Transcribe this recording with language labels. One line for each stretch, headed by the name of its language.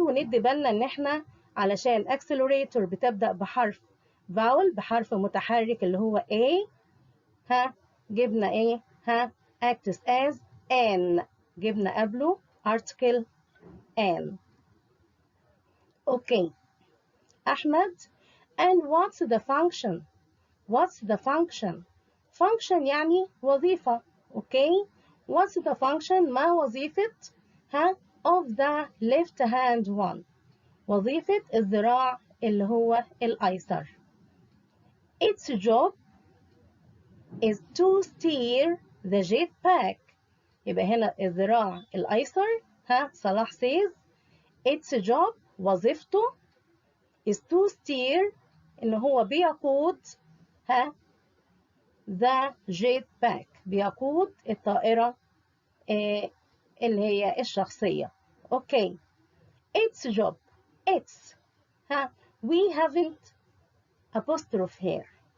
Arabic: وندي بالنا ان احنا علشان accelerator بتبدأ بحرف vowel بحرف متحرك اللي هو A. ها جبنا ايه؟ ها
English: acts as an
Arabic: جبنا قبله article an. اوكي.
English: احمد and what's the function؟ What's the function؟ function
Arabic: يعني وظيفة. اوكي.
English: What's the function؟
Arabic: ما وظيفة ها
English: of the left hand one؟
Arabic: وظيفة الذراع اللي هو الأيسر.
English: Its job is to steer the jetpack.
Arabic: يبقى هنا الذراع الأيسر. ها صلاح says
English: its job
Arabic: وظيفته
English: is to steer
Arabic: إن هو بيقود ها
English: the jetpack
Arabic: بيقود الطائرة اللي هي الشخصية. أوكي.
English: Its job its ها we haven't apostrophe here.